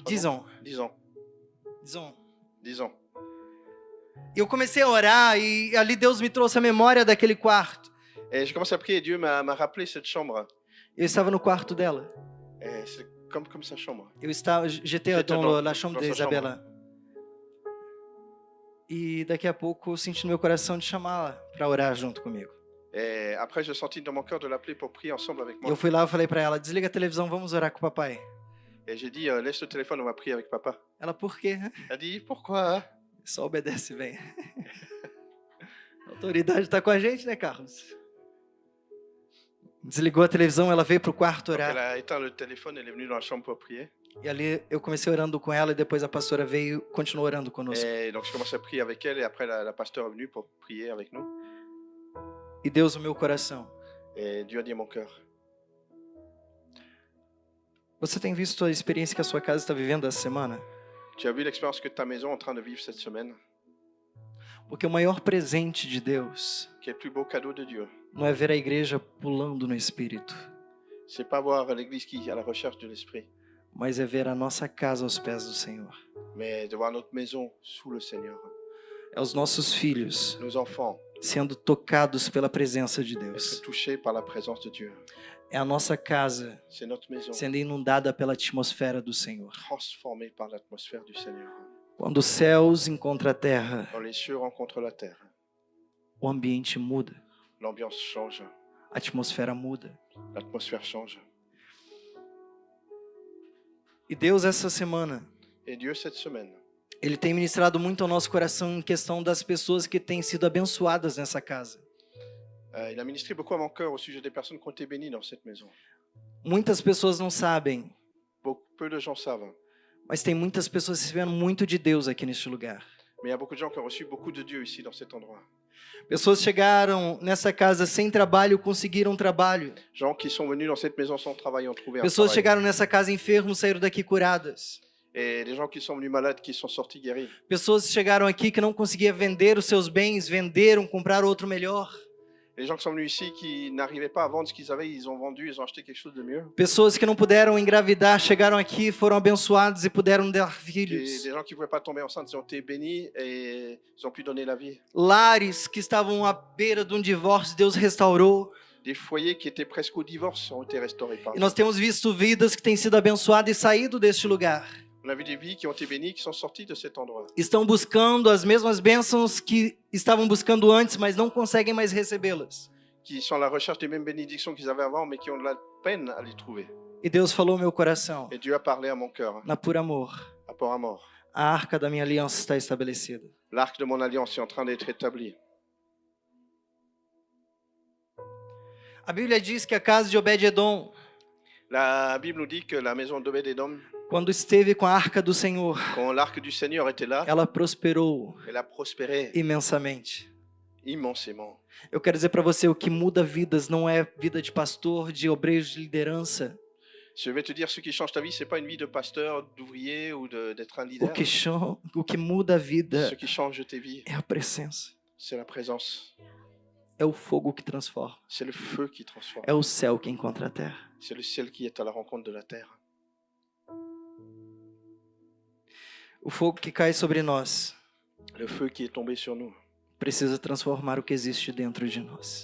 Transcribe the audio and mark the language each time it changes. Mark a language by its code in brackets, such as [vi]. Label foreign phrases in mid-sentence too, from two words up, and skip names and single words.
[fr] 10 ans. ans. 10 ans. 10 ans. 10 ans. [pt] E eu comecei a orar e ali Deus me trouxe a memória daquele quarto. [fr] Et j'ai commencé à prier et Dieu m'a rappelé cette chambre. [pt] Eu estava no quarto dela. [fr] Et c'est comme sa chambre. J'étais dans la chambre dans de sa Isabela. [pt] E daqui a pouco eu senti no meu coração de chamá-la para orar junto comigo. [fr] Et après, j'ai senti dans mon cœur de l'appeler pour prier ensemble avec moi. [pt] Eu fui lá e falei para ela, desliga a televisão, vamos orar com o papai. [fr] Et j'ai dit, laisse le téléphone, on va prier avec papa. [pt] Ela, por quê? [fr] Elle a dit, pourquoi? [pt] Só obedece bem. A autoridade está com a gente, né, Carlos? Desligou a televisão, ela veio pro quarto [fr] Donc, elle [pt] orar. [fr] a éteint le téléphone, elle est venue dans la chambre pour prier. [pt] E ali eu comecei orando com ela e depois a pastora veio e continuou orando conosco. [fr] Et donc, j'ai commencé à prier avec elle et après, la pasteur est venue pour prier avec nous. [pt] E Deus o meu coração. [fr] Et Dieu a dit à mon cœur. [pt] Você tem visto a experiência que a sua casa está vivendo essa semana? [fr] Tu as vu l'expérience que ta maison est en train de vivre cette semaine? [pt] Porque o maior presente de Deus [fr] Qui est le plus beau cadeau de Dieu? [pt] não é ver a igreja pulando no Espírito, [fr] C'est pas voir l'église qui est à la recherche de l'esprit, [pt] mas é ver a nossa casa aos pés do Senhor. [fr] mais de voir notre maison sous le Seigneur. [pt] É os nossos filhos [fr] Nos enfants [pt] sendo tocados pela presença de [fr] être [pt] Deus. [fr] touchés par la présence de Dieu. [pt] É a nossa casa [fr] C'est notre maison [pt] sendo inundada pela atmosfera do Senhor. [fr] transformée par l'atmosphère du Seigneur. [pt] Quando os céus encontram a terra, [fr] Quand les cieux rencontrent la terre, [pt] o ambiente muda, [fr] l'ambiance change, [pt] a atmosfera muda. [fr] l'atmosphère change. [pt] E Deus essa semana, [fr] Et Dieu, cette semaine, [pt] Ele tem ministrado muito ao nosso coração em questão das pessoas que têm sido abençoadas nessa casa. [fr] il a ministré beaucoup à mon cœur au sujet des personnes qui ont été bénies dans cette maison. [pt] Muitas pessoas não sabem, [fr] Peu de gens savent, [pt] mas tem muitas pessoas recebendo muito de Deus aqui neste lugar. [fr] mais il y a beaucoup de gens qui ont reçu beaucoup de Dieu ici dans cet endroit. [pt] Pessoas chegaram nessa casa sem trabalho, conseguiram trabalho. [fr] Gens qui sont venus dans cette maison sans travail ont trouvé un [pt] Pessoas [fr] travail. [pt] chegaram nessa casa enfermos, saíram daqui curadas. [fr] Et des gens qui sont venus malades, qui sont sortis guéris. [pt] Pessoas chegaram aqui que não conseguiam vender os seus bens, venderam, compraram outro melhor. [fr] Les gens qui sont venus ici, qui n'arrivaient pas à vendre ce qu'ils avaient, ils ont vendu, ils ont acheté quelque chose de mieux. [pt] Pessoas que não puderam engravidar chegaram aqui, foram abençoados e puderam dar [fr] Et [pt] filhos. [fr] des gens qui ne pouvaient pas tomber enceintes, ils ont été bénis et ils ont pu donner la vie. [pt] Lares que estavam à beira de um divórcio, Deus restaurou. [fr] Des foyers qui étaient presque au divorce ont été restaurés par [pt] E [fr] Dieu. [pt] nós temos visto vidas que têm sido abençoadas e saído deste lugar. [fr] On a vu des vies qui ont été bénies, qui sont sorties de cet endroit. [pt] Estão buscando as mesmas bênçãos que estavam buscando antes, mas não conseguem mais recebê-las. [fr] Qui sont à la recherche des mêmes bénédictions qu'ils avaient avant, mais qui ont de la peine à les trouver. [pt] E Deus falou ao meu coração, [fr] Et Dieu a parlé à mon cœur, [pt] na pura amor, [fr] rapport à mort. [pt] a arca da minha aliança está estabelecida. [fr] L'arc de mon alliance est en train d'être établi. [pt] A Bíblia diz que a casa de Obed-Edom, [fr] La Bible nous dit que la maison d'Obed-Edom, [pt] quando esteve com a arca do Senhor, [fr] quand l'arc du Seigneur était là, [pt] ela prosperou [fr] elle a prospéré [pt] imensamente. [fr] immensément. [pt] Eu quero dizer para você, o que muda vidas não é vida de pastor, de obreiros de liderança. [fr] Je vais te dire, ce qui change ta vie, c'est pas une vie de pasteur, d'ouvrier ou d'être un leader. [pt] O que muda a vida [fr] Ce qui change tes vies, [pt] é a presença. [fr] c'est la présence. [pt] É o fogo que transforma. [fr] C'est le feu qui transforme. [pt] É o céu que encontra a terra. [fr] C'est le ciel qui est à la rencontre de la terre. [pt] O fogo que cai sobre nós [fr] Le feu qui est tombé sur nous [pt] precisa transformar o que existe dentro de nós.